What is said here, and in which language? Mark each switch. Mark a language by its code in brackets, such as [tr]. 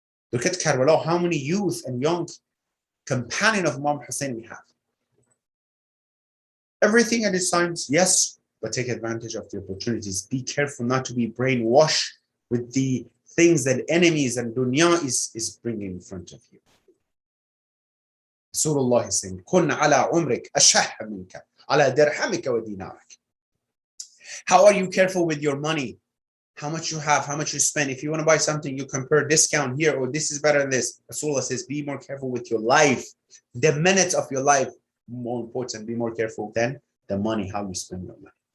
[en] Look at Karbala, how many youth and young companion of Imam Hussein we have. Everything at its times, yes, but take advantage of the opportunities. Be careful not to be brainwashed with the things that enemies and dunya is bringing in front of you. Rasulullah is saying, [ar] كن على عمرك أشح منك على درهمك ودينارك. [en] How are you careful with your money? How much you have, how much you spend. If you want to buy something, you compare discount here, or this is better than this. Rasulullah says, be more careful with your life. The minutes of your life, more important, be more careful than the money, how you spend your money.